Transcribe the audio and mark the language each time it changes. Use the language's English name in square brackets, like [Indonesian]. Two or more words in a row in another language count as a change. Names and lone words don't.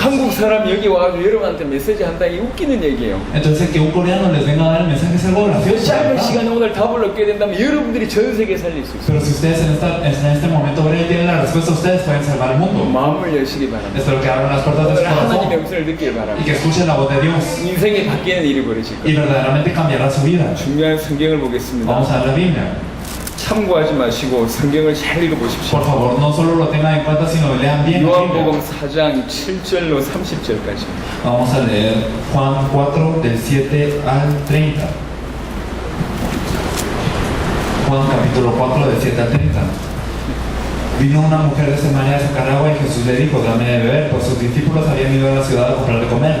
[Korean] 한국 사람 여기 와가지고 여러분한테 메시지 한다 이 웃기는 얘기예요. [Spanish] Entonces que un coreano les venga a dar el mensaje es algo gracioso. [Korean] 짧은 [Spanish] ¿verdad? [Korean] 시간에 오늘 답을 얻게 된다면 여러분들이 전 세계 살릴 수 있어요. [Spanish] Pero si ustedes en este momento breve tienen la respuesta, ustedes pueden salvar el mundo. [Korean] 마음을 여시기 바랍니다. [Spanish] Espero que abran las puertas de [Korean] 오늘 [Spanish] su [Korean] 하나님의 [Spanish] corazón [Korean] 음성을 느끼길 [Spanish] y [Korean] 바랍니다. [Spanish] que escuchen la voz de Dios. [Korean] 인생이 바뀌는 일이 벌어질 [Spanish] Y [Korean] 거예요. [Spanish] verdaderamente cambiará su vida. [Korean] 중요한 성경을 보겠습니다. [Spanish] Vamos a la Biblia. [Korean] 참고하지 마시고 성경을 잘 읽어보십시오. [Spanish] Por favor, no solo lo tengan en cuenta, sino lean bien. la Biblia. [Korean] 요한복음 4장 7절로 30절까지. [Spanish] Vamos a leer Juan 4 del 7 al 30. Juan capítulo 4 del 7 al 30. Vino una mujer de Samaria a sacar agua y Jesús le dijo, dame de beber, pues sus discípulos habían ido a la ciudad a comprar de comer.